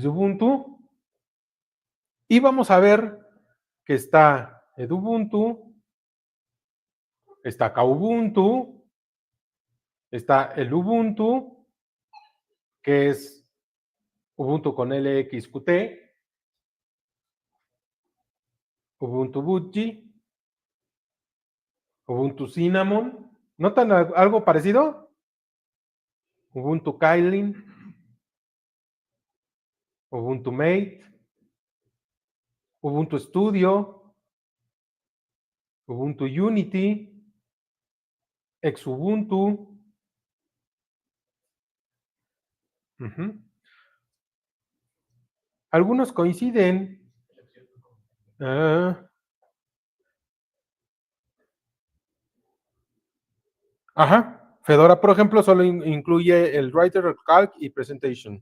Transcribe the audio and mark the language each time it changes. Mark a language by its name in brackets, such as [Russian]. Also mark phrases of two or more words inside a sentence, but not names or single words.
[Spanish] de Ubuntu y vamos a ver que está Edubuntu, está Kubuntu, está el Ubuntu, que es Ubuntu con LXQT, Ubuntu Budgie, Ubuntu Cinnamon. ¿Notan algo parecido? Ubuntu Kylin, Ubuntu Mate, Ubuntu Studio, Ubuntu Unity, Xubuntu. Algunos coinciden. Fedora, por ejemplo, solo incluye el Writer, Calc y Presentation.